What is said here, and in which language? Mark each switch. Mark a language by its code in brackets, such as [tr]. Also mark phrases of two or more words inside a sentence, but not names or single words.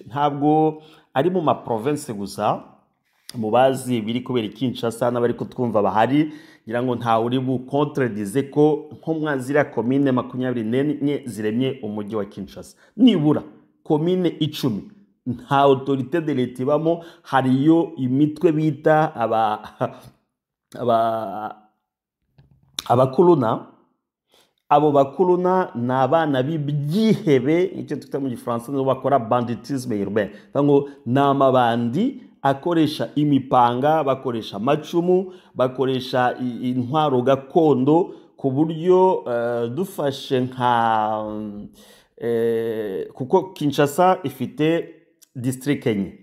[rw] Ntabwo ari mu maprovince gusa, mu bazi biri kubera Kinshasa n'abari kutwumva bahari, ngira ngo nta uri bu contredize ko nko mwazira commune 24 ziremye umujyi wa Kinshasa, nibura commune 10 nta [fr] autorité de l'État [rw] ibamo. Hariyo imitwe bita abakuluna. Abo bakuluna ni abana b'ibyihebe, icyo twita mu Gifaransa ngo bakora [fr] banditisme urbain, [rw] ngo ni amabandi akoresha imipanga, bakoresha amacumu, bakoresha intwaro gakondo, ku buryo dufashe nka kuko Kinshasa ifite district enye.